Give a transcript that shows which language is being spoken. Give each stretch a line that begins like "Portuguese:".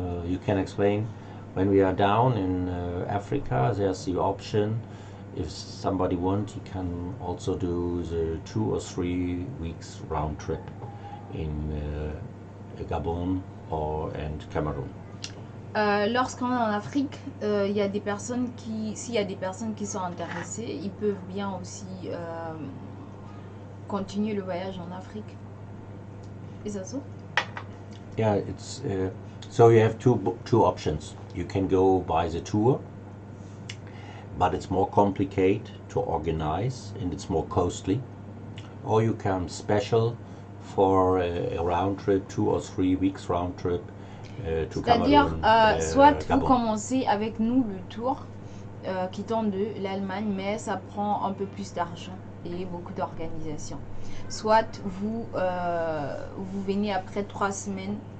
English: You can explain when we are down in Africa, there's the option, if somebody wants, he can also do the 2 or 3 weeks round trip in Gabon and Cameroun.
French: Lorsqu'on est en Afrique, il y a des personnes s'il y a des personnes qui sont intéressées, ils peuvent bien aussi continuer le voyage en Afrique.
English: Is that so? Yeah, it's so you have two options. You can go by the tour, but it's more complicated to organize and it's more costly. Or you can special for a round trip, 2 or 3 weeks round trip to
French: C'est-à-dire,
English: Cameroun.
French: soit vous
English: Gabon.
French: commencez avec nous le tour quittant de l'Allemagne, mais ça prend un peu plus d'argent et beaucoup d'organisation. Soit vous venez après 3 semaines.